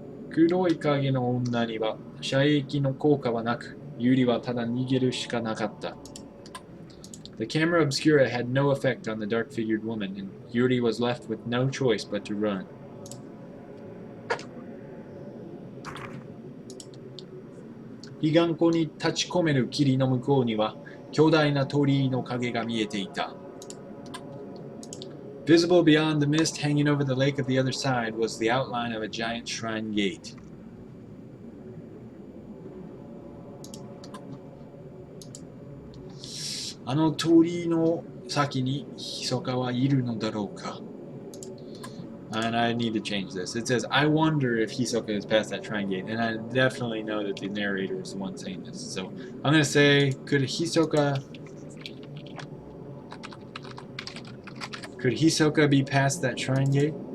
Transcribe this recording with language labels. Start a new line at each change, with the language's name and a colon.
Japanese: 黒い影の女には射撃の効果はなく、ユリはただ逃げるしかなかった。
English: The camera obscura had no effect on the dark-figured woman, and Yuri was left with no choice but to run.
Japanese: 彼岸湖に立ち込める霧の向こうには巨大な鳥居の影が見えていた。
English: Visible beyond the mist hanging over the lake of the other side was the outline of a giant shrine gate.
Japanese: あの鳥居の先に密かはいるのだろうか。
English: And I need to change this. It says, I wonder if Hisoka has passed that shrine gate. And I definitely know that the narrator is the one saying this. So I'm going to say, could Hisoka be past that shrine gate?